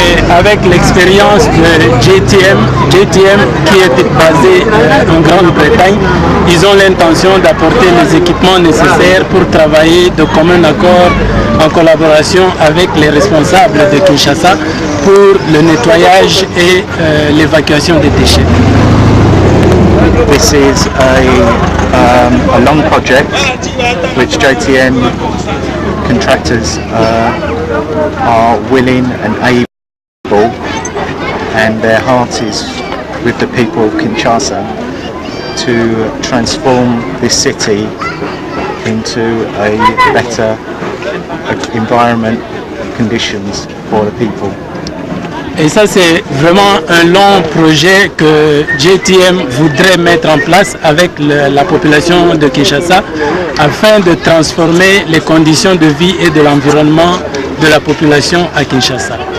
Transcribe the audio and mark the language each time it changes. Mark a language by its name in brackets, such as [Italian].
[French] avec l'expérience de GTM qui est basé en Grande-Bretagne. Ils ont l'intention d'apporter les équipements nécessaires pour travailler de commun accord en collaboration avec les responsables de Kinshasa pour le nettoyage et l'évacuation des déchets. [English] This is a long project which JTM contractors are willing and able, and their heart is with the people of Kinshasa to transform this city into a better environment conditions for the people. [French] Et ça, c'est vraiment un long projet que JTM voudrait mettre en place avec la population de Kinshasa afin de transformer les conditions de vie et de l'environnement de la population à Kinshasa.